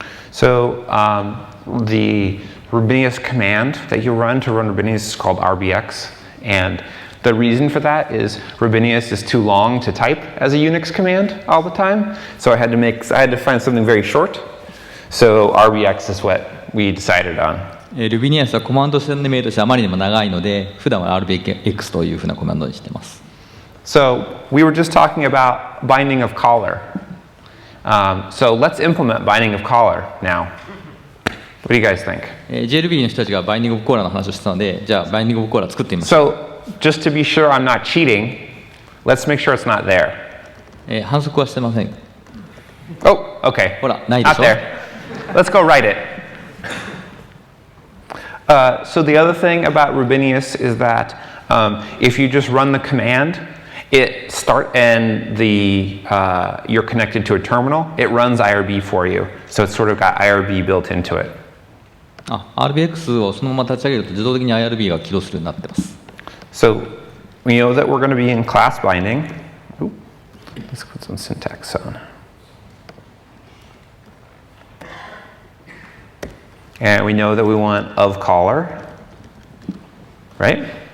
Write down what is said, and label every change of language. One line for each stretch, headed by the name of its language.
English: So the Rubinius command that you run to run Rubinius is called RBX. And the reason for that is Rubinius is too long to type as a Unix command all the time. So I had to find something very short. So RBX is what we decided on.
Japanese: Rubinius はコマンド名としてあまりにも長いので、普段は RBX というふうなコマンドにしています。
English: So we were just talking about binding of caller. So let's implement binding of caller now. What do you guys think?
Japanese: JRuby の人たちがバインディングオブコーラの話をしてたので、じゃあバインディングオブコーラ作ってみましょう。
English: So just to be sure I'm not cheating, let's make sure it's not there.
Japanese: 反則はしてません。
English: Oh, okay.
Japanese: ほら、ないでし
English: Not
Japanese: ょ。
English: there. Let's go write it. So the other thing about Rubinius is that if you just run the command, you're connected to a terminal, it runs IRB for you. So it's sort of got IRB built into it.
Japanese: RBX をそのまま立ち上げると自動的に IRB が起動するようになってます。
English: So we know that we're going to be in class binding. Ooh, let's put some syntax on. And we know that we want of caller, right?